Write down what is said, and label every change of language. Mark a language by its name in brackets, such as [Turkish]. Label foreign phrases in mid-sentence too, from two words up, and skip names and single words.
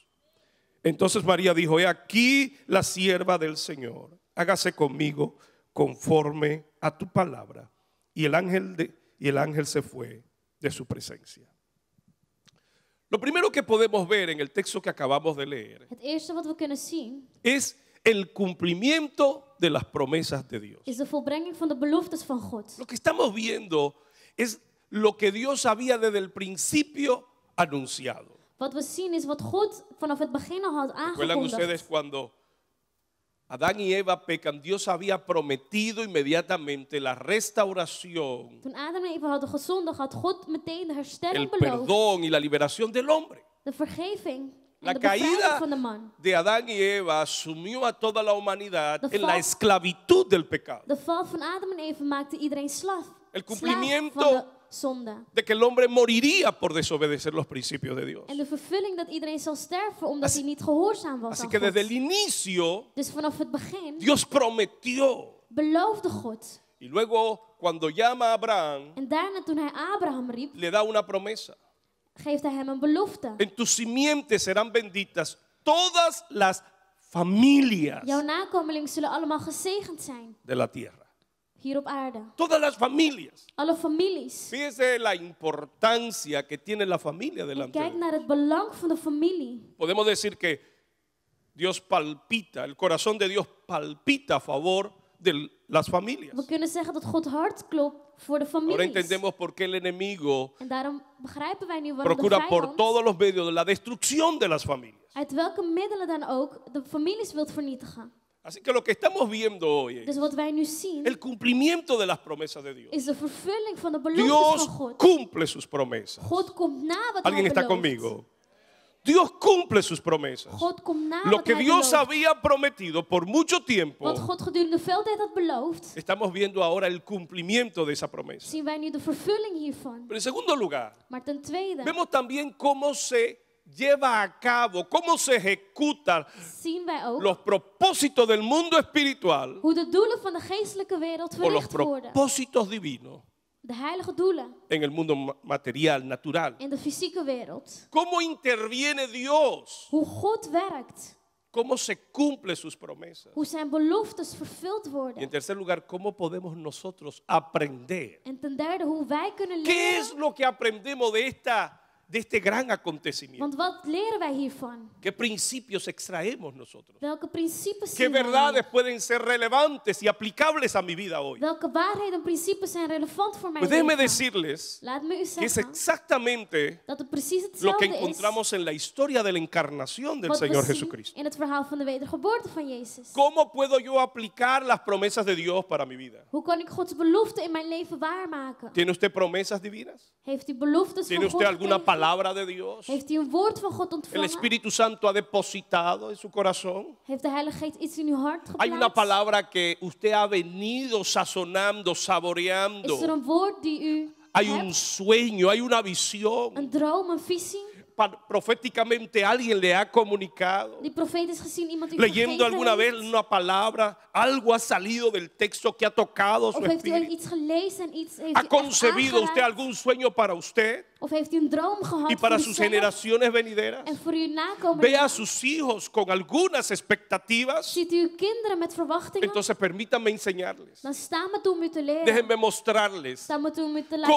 [Spanish] Entonces María dijo: he aquí la sierva del Señor, hágase conmigo conforme a tu palabra. Y el ángel se fue de su presencia. Lo primero que podemos ver en el texto que acabamos de leer [Dutch] Het eerste wat we kunnen zien [Spanish] es el cumplimiento de las promesas de Dios. [Dutch] is de volbrenging van de beloftes van God. [Spanish] Lo que estamos viendo es lo que Dios había desde el principio anunciado. [Dutch] Wat we zien is wat God vanaf het begin al had [Spanish] ¿Recuerdan ustedes [Dutch] aangekondigd. [Spanish] cuando Adán y Eva pecan? Dios había prometido inmediatamente la restauración, [Dutch] Toen Adam en Eva hadden gezondigd, had God meteen de [Spanish] el [Dutch] herstelling beloofd. [Spanish] perdón y la liberación del hombre. [Dutch] De vergeving [Spanish] La [Dutch] en de bevrijding [Spanish] caída [Dutch] van de man. [Spanish] de Adán y Eva sumió a toda la humanidad [Dutch] De [Spanish] en la [Dutch] val- [Spanish] esclavitud del pecado. [Dutch] De val van Adam en Eva maakte iedereen slaaf. [Spanish] El [Dutch] Slaaf [Spanish] cumplimiento [Dutch] van de zonde. [Spanish] de que el hombre moriría por desobedecer los principios de Dios. [Dutch] En de vervulling dat iedereen zal sterven omdat [Spanish] Así- [Dutch] hij niet gehoorzaam was [Spanish] Así [Dutch] aan [Spanish] que [Dutch] God. [Spanish] desde el inicio [Dutch] Dus vanaf het begin [Spanish] Dios prometió. [Dutch] beloofde God. [Spanish] Y luego cuando llama a Abraham, [Dutch] En daarna toen hij Abraham riep, [Spanish] le da una promesa: [Dutch] geeft hij hem een belofte. [Spanish] en tus simientes serán benditas todas las familias [Dutch] Jouw nakomelingen zullen allemaal gezegend zijn [Spanish] de la tierra. [Dutch] hier op aarde. [Spanish] Todas las familias. [Dutch] Alle families. [Spanish] Fíjese la importancia que tiene la familia [Dutch] En [Spanish] delante de [Dutch] kijk [Spanish] Dios. [Dutch] naar het belang van de familie. [Spanish] Podemos decir que Dios palpita, el corazón de Dios palpita a favor de las familias. [Dutch] We kunnen zeggen dat God hard klopt voor de [Spanish] Ahora [Dutch] families. [Spanish] entendemos por qué el enemigo [Dutch] En daarom begrijpen wij nu waarom de [Spanish] procura por [Dutch] vijand [Spanish] todos los medios de la destrucción de las familias. [Dutch] uit welke middelen dan ook de families wilt vernietigen. [Spanish] Así que lo que estamos viendo hoy [Dutch] Dus [Spanish] es [Dutch] wat wij nu zien [Spanish] el cumplimiento de las promesas de Dios. [Dutch] is de vervulling van de beloftes [Spanish] Dios [Dutch] van God. [Spanish] cumple sus promesas. [Dutch] God komt na wat [Spanish] ¿Alguien [Dutch] hij [Spanish] está [Dutch] belooft. [Spanish] conmigo? Dios cumple sus promesas. [Dutch] God komt na [Spanish] Lo [Dutch] wat [Spanish] que [Dutch] hij [Spanish] Dios [Dutch] belooft. [Spanish] había prometido por mucho tiempo, [Dutch] Wat God gedurende veel tijd had beloofd, [Spanish] estamos viendo ahora el cumplimiento de esa promesa. [Dutch] zien wij nu de vervulling hiervan. [Spanish] Pero en segundo lugar, [Dutch] Maar ten tweede [Spanish] vemos también cómo se lleva a cabo, cómo se ejecutan [Dutch] zien wij ook [Spanish] los propósitos del mundo espiritual [Dutch] hoe de doelen van de geestelijke wereld [Spanish] o los [Dutch] verricht worden. [Spanish] propósitos divinos [Dutch] De heilige doelen [Spanish] en el mundo material, natural. [Dutch] in de fysieke wereld. [Spanish] ¿Cómo interviene Dios? [Dutch] Hoe God werkt. [Spanish] cómo se cumplen sus promesas. [Dutch] Hoe zijn beloftes vervuld [Spanish] Y en [Dutch] worden. [Spanish] tercer lugar, cómo podemos nosotros aprender. [Dutch] En ten derde, hoe wij kunnen [Spanish] ¿Qué es [Dutch] leren. [Spanish] lo que aprendemos de este gran acontecimiento? [Dutch] Want wat leren wij hiervan? [Spanish] ¿Qué principios extraemos nosotros? [Dutch] Welke principes [Spanish] ¿Qué [Dutch] zien wij [Spanish] verdades [Dutch] hier? [Spanish] pueden ser relevantes y aplicables a mi vida hoy? [Dutch] Welke waarheden en principes zijn relevant voor mijn [Spanish] Pues déjenme [Dutch] leven? [Spanish] decirles [Dutch] Laat me u [Spanish] que es [Dutch] zeggen [Spanish] exactamente [Dutch] dat het precies [Spanish] lo que [Dutch] hetzelfde is [Spanish] encontramos en la historia de la encarnación del [Dutch] wat we [Spanish] Señor [Dutch] zien [Spanish] Jesucristo. [Dutch] in het verhaal van de wedergeboorte van Jezus. [Spanish] ¿Cómo puedo yo aplicar las promesas de Dios para mi vida? [Dutch] Hoe kan ik Gods belofte in mijn leven waarmaken? [Spanish] ¿Tiene usted promesas divinas? [Dutch] Heeft u beloftes [Spanish] ¿Tiene [Dutch] van God [Spanish] usted alguna [Dutch] gekregen? [Spanish] palabra de Dios? [Dutch] Heeft u een woord van God [Spanish] ¿El [Dutch] ontvangen? [Spanish] Espíritu Santo ha depositado en su corazón? [Dutch] Heeft de Heilige Geest iets in uw hart [Spanish] Hay una [Dutch] geplaatst? [Spanish] palabra que usted ha venido sazonando, [Dutch] Is er [Spanish] saboreando. [Dutch] een woord die u [Spanish] Hay un [Dutch] hebt? [Spanish] sueño, hay una visión. [Dutch] Een droom, een visie? [Spanish] Proféticamente alguien le ha comunicado. [Dutch] Die profetisch gezien iemand u [Spanish] Leyendo [Dutch] gegeven [Spanish] alguna vez [Dutch] heeft? [Spanish] una palabra, algo ha salido del texto que ha tocado su [Dutch] Of heeft u ooit [Spanish] espíritu. [Dutch] iets gelezen en iets heeft [Spanish] ¿Ha [Dutch] u echt [Spanish] concebido usted [Dutch] aangeraakt? [Spanish] algún sueño para usted [Dutch] Of heeft u een droom gehad [Spanish] y para [Dutch] voor [Spanish] sus [Dutch] uzelf [Spanish] generaciones venideras? [Dutch] en voor uw nakomelingen? [Spanish] Ve a sus hijos con algunas expectativas. [Dutch] Ziet u uw kinderen met verwachtingen? [Spanish] Entonces permítanme enseñarles. [Dutch] Dan staan we toe om u te leren. [Spanish] Déjenme mostrarles [Dutch] Staan we toe om u te laten